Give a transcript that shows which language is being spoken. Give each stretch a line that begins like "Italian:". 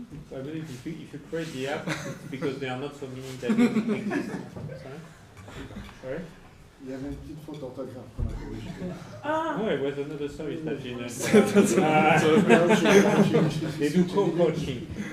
English: I believe if you create the app, it's because there are not so many that exist. Sorry?
French: Il y avait une petite faute d'orthographe qu'on a corrigée.
English: No, it was another service that they do co-coaching.